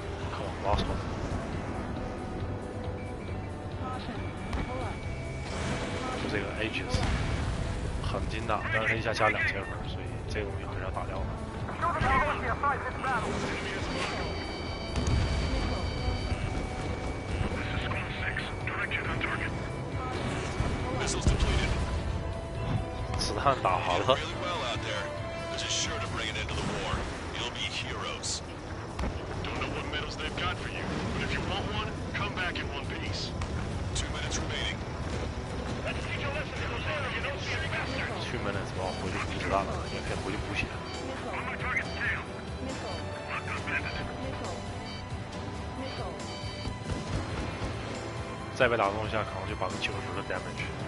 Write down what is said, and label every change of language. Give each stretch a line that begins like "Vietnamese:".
English: 靠 ，lost one。 Caution. Pull up.
Chinese: 就这个 aegis 很精打，但是它一下加2000分，所以这个东西还是要打掉的。
English: Show them how lucky a fight this battle. Missiles depleted.
Chinese: 子弹打完了，
English: Really well out there. This is sure to bring an end to the war. You'll be heroes. Don't know what medals they've got for you, but if you want one, come back in one piece. 2 minutes remaining.
Chinese: 去门那时候回去补子弹了，也可以回去补血。
English: Missile. Missile. Missile. Missile.
Chinese: 再被打中一下，可能就90%的 damage。